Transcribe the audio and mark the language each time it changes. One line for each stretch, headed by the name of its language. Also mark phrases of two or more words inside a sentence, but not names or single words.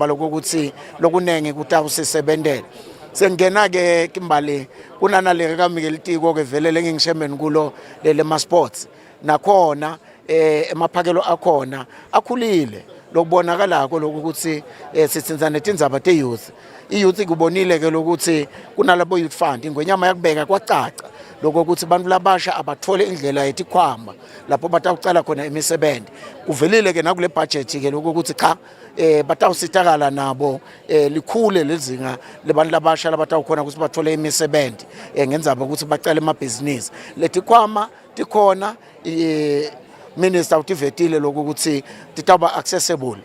Swati: lokuthi lokunenge kutawusisebenzela sengena ke Kimbali kunanale kaMikelitiko ke velele ngingishemeni kulo lema sports nakhona emaphakelo akhona akhulile lokubonakalako lokuthi sitsinza netindzaba te-youth i-youth kubonile ke lokuthi kunalabo
English: youth fund
Swati: ingwenyama yakubeka kwacaca lokuthi abantu labasha abathole indlela yetikhwama lapho batawucala khona imisebenzi. Kuvelile ke nakule budget ke lokuthi cha batawusitakala nabo likhule lezinga lebantu labasha labatawukhona ukuthi bathole imisebenzi ngenzaba ukuthi bacala emabhizinisi. Letikhwama tikhona minister utivetile lokuthi titaba accessible.